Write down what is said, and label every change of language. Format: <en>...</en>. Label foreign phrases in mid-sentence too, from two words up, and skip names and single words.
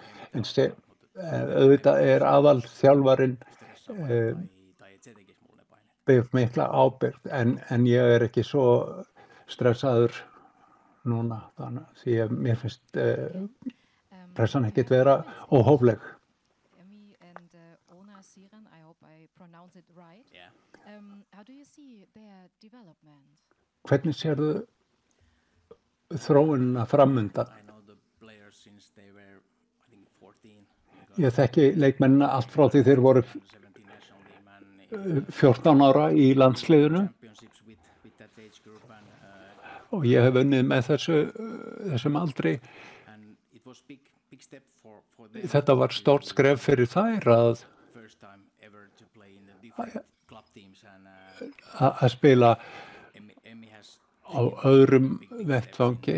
<is>En auðvitað aðalþjálfarinn ber mikla ábyrgð en ég ekki svo stressaður núna, því að mér finnst pressan ekkert vera óhófleg.</is> <en>Emmy and Ona Siren, I hope I pronounce it right. Yeah. How do you see their development?</en> <is>Hvernig sérðu þróunina framundan?</is> <en>I know the players since they were, I think, 14.</en> <is>Ég þekki leikmennina allt frá því þeir voru 14 ára í landsliðinu. Og ég hef unnið með þessum aldri. Þetta var stórt skref fyrir þær að spila á öðrum vettvangi.</is>